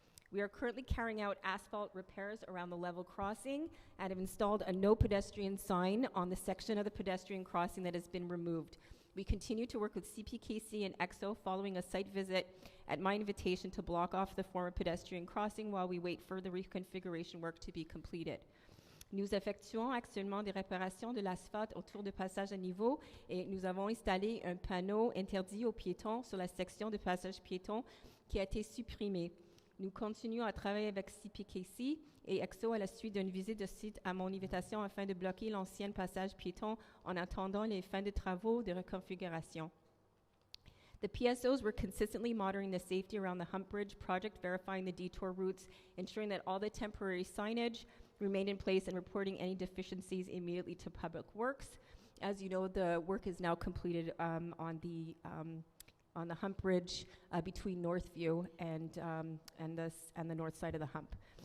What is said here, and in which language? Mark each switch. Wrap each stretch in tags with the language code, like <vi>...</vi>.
<en>We are currently carrying out asphalt repairs around the level crossing and have installed a no pedestrian sign on the section of the pedestrian crossing that has been removed. We continue to work with CPKC and EXO following a site visit at my invitation to block off the former pedestrian crossing while we wait for the reconfiguration work to be completed.</en> <fr>Nous effectuons actuellement des réparations de l'asphalte autour du passage à niveau et nous avons installé un panneau interdit aux piétons sur la section de passage piéton qui a été supprimé. Nous continuons à travailler avec CPKC et EXO à la suite d'une visite de site à mon invitation afin de bloquer l'ancien passage piéton en attendant les fins de travaux de reconfiguration.</fr> <en>The PSOs were consistently monitoring the safety around the Hump Bridge project, verifying the detour routes, ensuring that all the temporary signage remained in place, and reporting any deficiencies immediately to Public Works. As you know, the work is now completed on the Hump Bridge between Northview and the north side of the hump.</en>